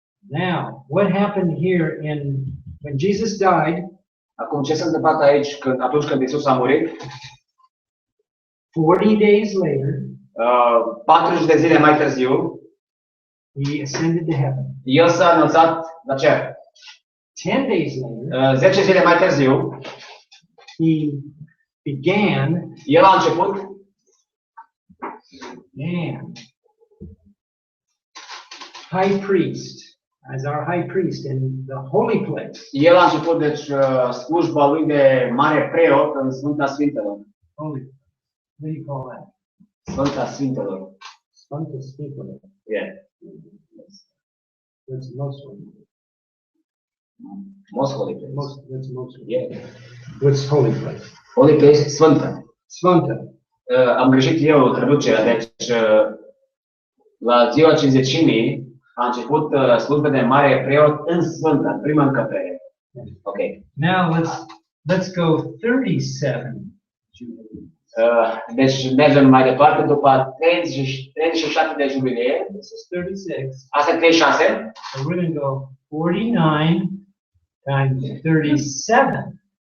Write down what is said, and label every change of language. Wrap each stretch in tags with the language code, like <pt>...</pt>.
<en>Now, what happened here when Jesus died?</en> <ro>Acum, ce s-a întâmplat aici atunci când Iisus a murit?</ro> <en>40 days later,</en> <ro>40 de zile mai târziu,</ro> <en>he ascended to heaven.</en> <ro>El s-a înălțat la cer.</ro> <en>10 days later,</en> <ro>10 zile mai târziu,</ro> <en>he began</en> <ro>El a început</ro> <en>high priest, as our high priest in the holy place.</en> <ro>El a început, deci, slujba lui de mare preot în Sfânta Sfintelor.</ro> <en>Holy, what do you call that?</en> <ro>Sfânta Sfintelor. Sfânta Sfintelor.</ro> <en>Yeah. That's most holy. Most holy place. That's most holy. Yeah. What's holy place? Holy place, Sfântă.</en> <ro>Sfânta. Am greșit eu traducerea, deci la ziua Cinzecimii a început slujba de mare preot în Sfântă, în prima încăpere. Ok.</ro> <en>Now let's go 37.</en> <ro>Deci mergem mai departe după 37 de jubilee.</ro> <en>This is 36.</en> <ro>Asta e 36.</ro> <en>So we're going to go 49 times 37.</en>